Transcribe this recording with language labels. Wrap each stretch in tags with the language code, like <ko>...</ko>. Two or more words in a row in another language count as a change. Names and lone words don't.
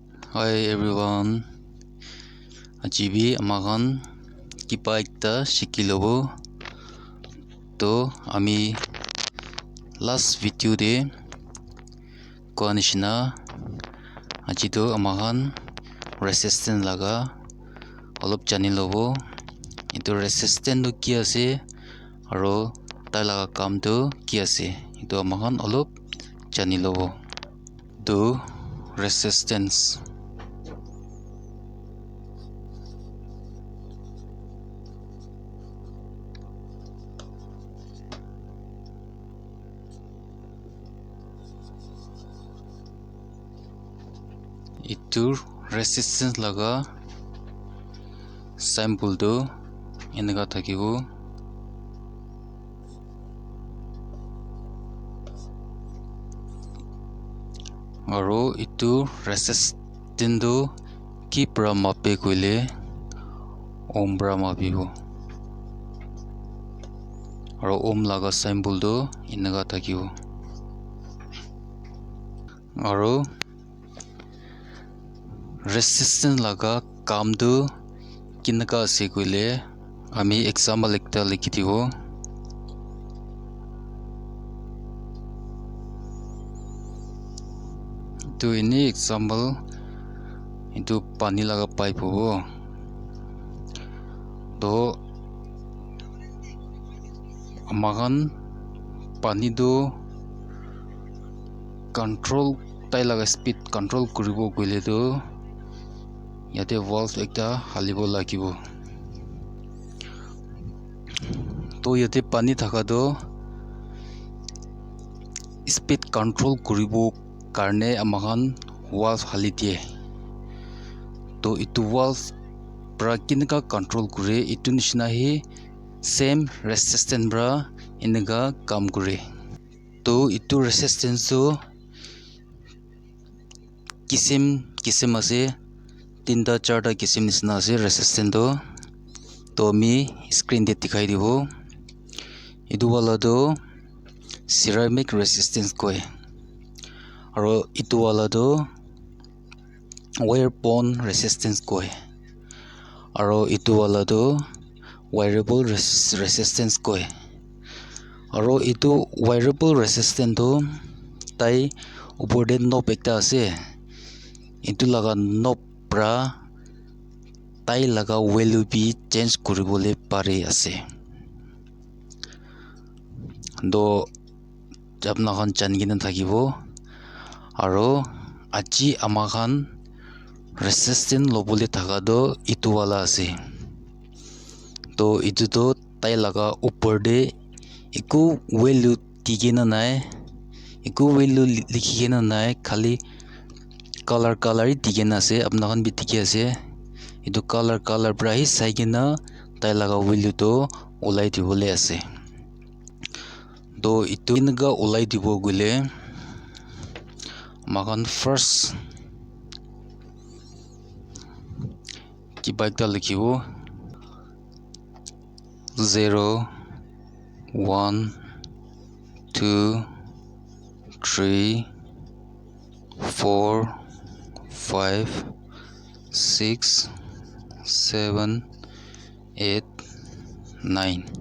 <en>Hi everyone.</en> <nag>Ajibi amagan kipa ekta shikilobo. To ami</nag> <en>last video</en> <nag>de koa nishina ajido amagan resistance laga olop jani lobo. Itu resistance to ki ase aro tai laga kam to ki ase. Itu amagan olop jani lobo. To resistance itu resistance laga sample to enaka thakibo aro itu resistance to ki pra mape koile ohm pra mapibo aro ohm laga symbol to enaka thakibo aro resistance laga kam to kinaka ase koile ami example ekta likhi dibo to ini example itu pani laga pipe hobo to amagan pani do control tai laga</nag> <en>speed control</en> <nag>kuribo koile to yate valve ekta halibo lagibo to yate pani thaka do</nag> <en>speed control</en> <nag>kuribo karne amagan valve hali die to itu valve pra kinaka control kure itu nishina hi</nag> <en>same resistance</en> <nag>bra enaka kam kure to itu resistance to kisim ase tinta charta kisim nisna ase resistance to mi screen te dikhai dibo itu wala to</nag> <en>ceramic resistance</en> <nag>koi aro itu wala to wire</nag> <en>bond resistance</en> <nag>koi aro itu wala to</nag> <en>wireable resistance</en> <nag>koi aro itu</nag> <en>wireable resistance</en> <nag>to tai upor de knob ekta ase itu laga knob pra tai laga value bi change kuribole pare ase do apna khan janigena thakibo aro aji amagan resistance lobole thaka do itu wala ase to itu to tai laga upor de eku value digena nai eku value likhigena nai khali color digena ase apna khan bi dikhi ase itu color pra hi sai kena tai laga value to ulai dibole ase to itu enaka ulai dibo gule makan first kiba ekta likhibo 0 1 2 3 4 5 6 7 8 9</nag>